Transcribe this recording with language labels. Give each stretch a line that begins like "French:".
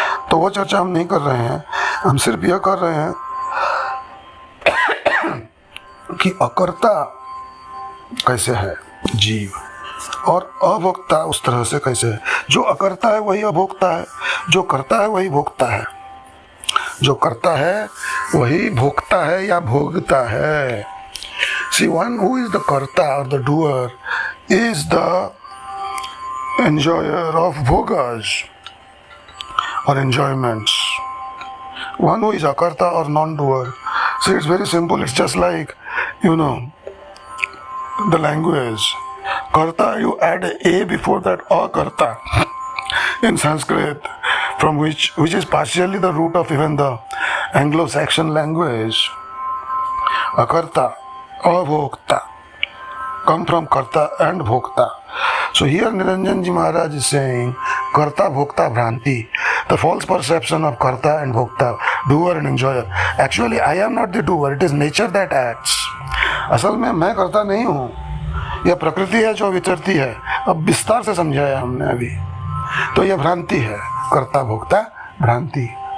Hindi: तो वो चर्चा हम नहीं कर रहे हैं, हम सिर्फ यह कर रहे हैं कि अकर्ता कैसे है जीव, और अभोक्ता उस तरह से कैसे है। जो अकर्ता है वही अभोक्ता है, जो करता है वही भोगता है, जो करता है वही भोगता है या भोगता है।
English: See, one who is the karta or the doer is the enjoyer of bhogas or enjoyments. One who is akarta or non-doer. See, it's very simple. It's just like, the language. Karta, you add a before that akarta in Sanskrit, from which is partially the root of even the Anglo-Saxon language. Akarta, abhokta, come from karta and bhokta. So here Niranjan Ji Maharaj is saying karta bhokta bhranti, the false perception of karta and bhokta, doer and enjoyer. Actually I am not the doer, it is nature that acts.
Hindi: असल में मैं करता नहीं हूँ, यह प्रकृति है जो विचरती है। अब विस्तार से समझाया हमने अभी। तो यह भ्रांति है, कर्ता भोक्ता भ्रांति।